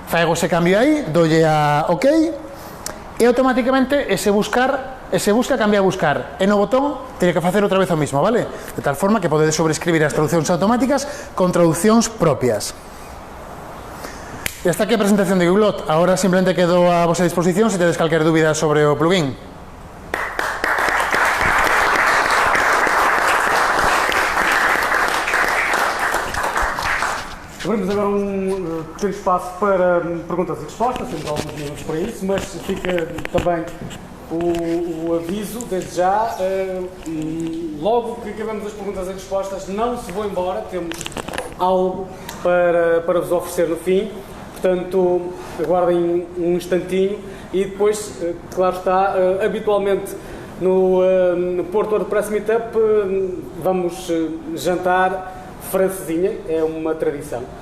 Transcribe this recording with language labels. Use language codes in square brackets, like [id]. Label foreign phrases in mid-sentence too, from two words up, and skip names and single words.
[gl] Fago ese cambio aí, dolle a OK, e automáticamente ese busca cambia a buscar, e no botón teñe que facer outra vez o mismo, vale? De tal forma que podedes sobrescribir as traduccións automáticas con traduccións propias. E hasta aquí a presentación de Wiglot. Agora simplemente quedo a vosa disposición se tedes calquer dúbida sobre o plugin. [pt] Abrimos agora um pequeno espaço para perguntas e respostas, temos alguns minutos para isso, mas fica também o aviso, desde já, logo que acabamos as perguntas e respostas, não se vão embora, temos algo para vos oferecer no fim, portanto, aguardem um instantinho e depois, claro está, habitualmente no Porto WordPress Meetup vamos jantar francesinha, é uma tradição.